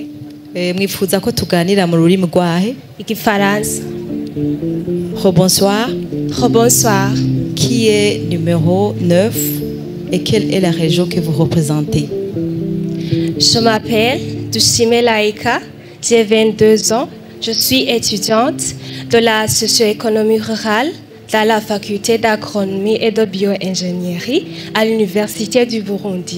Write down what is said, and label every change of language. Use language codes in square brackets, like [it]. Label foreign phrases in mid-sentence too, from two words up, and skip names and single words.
[rn] Mwifuza ko tuganira mu rurimi rwahe? Igifaransa. [fr] Rebonsoir. Rebonsoir. Qui est numéro 9 et quelle est la région que vous représentez? Je m'appelle Dushime Laïka, j'ai 22 ans. Je suis étudiante de la socio-économie rurale dans la faculté d'agronomie et de bioingénierie à l'Université du Burundi.